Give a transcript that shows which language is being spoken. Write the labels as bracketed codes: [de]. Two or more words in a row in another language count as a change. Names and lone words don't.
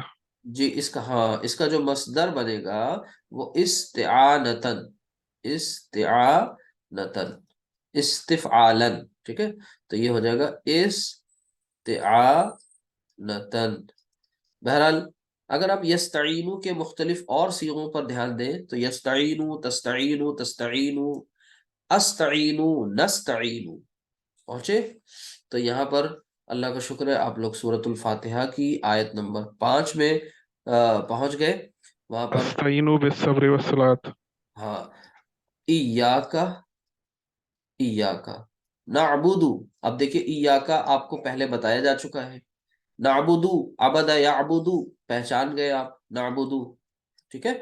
[ur] جی اس کا، ہاں اس کا جو مصدر بنے گا وہ [ar] استعانتن، استعانتن، استفعالن، [ur] ٹھیک ہے؟ تو یہ ہو جائے گا استعانتن۔ بہرحال اگر آپ یستعینو کے مختلف اور صیغوں پر دھیان دیں تو [ar] یستعینو، تستعینو، تستعینو، استعینو، نستعینو، [ur] پہنچے؟ تو یہاں پر اللہ کا شکر ہے آپ لوگ سورۃ الفاتحہ کی آیت نمبر 5 میں پہنچ گئے، وہاں پر [ar] استعینوا بالصبر والصلاۃ، [ur] ہاں [ar] ایاکا، ایاکا نعبدو، [ur] اب دیکھیں ایاکا آپ کو پہلے بتایا جا چکا ہے، نعبدو، [ar] عبد یعبدو، [ur] پہچان گئے آپ، نعبدو، ٹھیک ہے؟